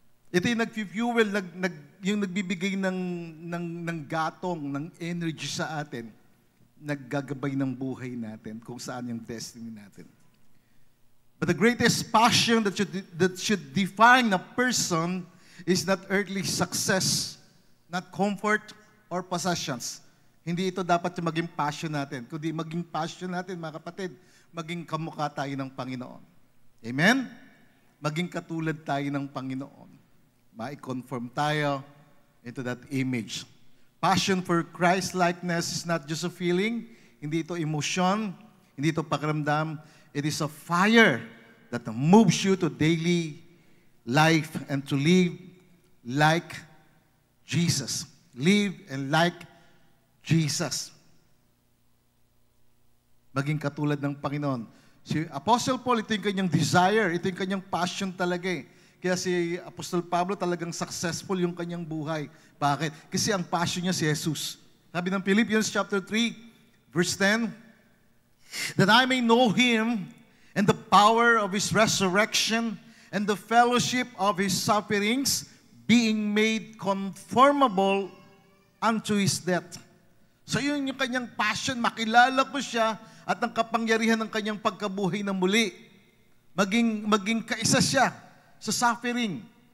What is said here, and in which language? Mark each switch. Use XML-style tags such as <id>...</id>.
<tl>Ito yung nag-fuel, yung nagbibigay ng gatong, ng energy sa atin, naggagabay ng buhay natin, kung saan yung destiny natin.</tl> <en>But the greatest passion that should define a person is not earthly success, not comfort or possessions.</en> <tl>Hindi ito dapat yung maging passion natin. Kundi maging passion natin, mga kapatid, maging kamukha tayo ng Panginoon. Amen? Maging katulad tayo ng Panginoon. Ma-conform tayo</tl> <en>into that image. Passion for Christ-likeness is not just a feeling,</en> <tl>hindi ito emotion, hindi ito pakiramdam.</tl> <en>It is a fire that moves you to daily life and to live like Jesus. Live and like Jesus.</en> <tl>Maging katulad ng Panginoon. Si Apostle Paul, ito yung kanyang desire, ito yung kanyang passion talaga eh. Kaya si Apostol Pablo talagang successful yung kanyang buhay. Bakit? Kasi ang passion niya si Jesus. Sabi ng</tl> <en>Philippians chapter 3, verse 10, that I may know Him and the power of His resurrection and the fellowship of His sufferings, being made conformable unto His death.</en> <tl>So yun yung kanyang passion, makilala ko siya at ang kapangyarihan ng kanyang pagkabuhay na muli. Maging kaisa siya sa suffering.</tl>